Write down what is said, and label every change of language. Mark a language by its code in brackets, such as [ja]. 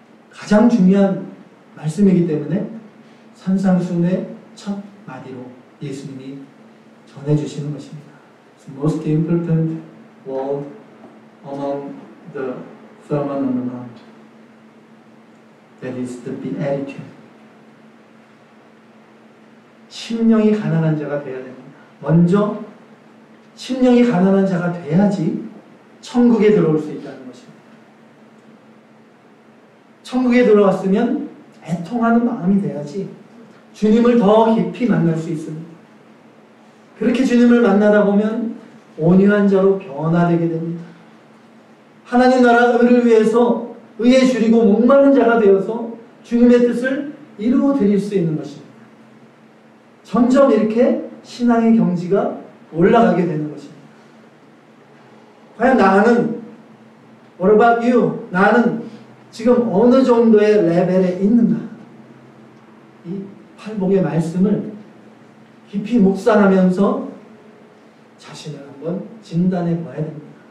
[ko] 가장 중요한 말씀이기 때문에 산상수훈의 첫 마디로 예수님이 전해주시는 것입니다. [en] The most important word among the Sermon on the Mount. That is the beatitude. [ko] 심령이 가난한 자가 되어야 됩니다. 먼저 심령이 가난한 자가 돼야지 천국에 들어올 수 있다는 것입니다. 천국에 들어왔으면 애통하는 마음이 돼야지 주님을 더 깊이 만날 수 있습니다. 그렇게 주님을 만나다 보면 온유한 자로 변화되게 됩니다. 하나님 나라 의를 위해서 의에 줄이고 목마른 자가 되어서 주님의 뜻을 이루어 드릴 수 있는 것입니다. 점점 이렇게 신앙의 경지가 올라가게 되는 것입니다. 과연 나는, [en] what about you? [ko] 나는 지금 어느 정도의 레벨에 있는가? 이 팔복의 말씀을 깊이 묵상하면서 자신을 한번 진단해 봐야 됩니다.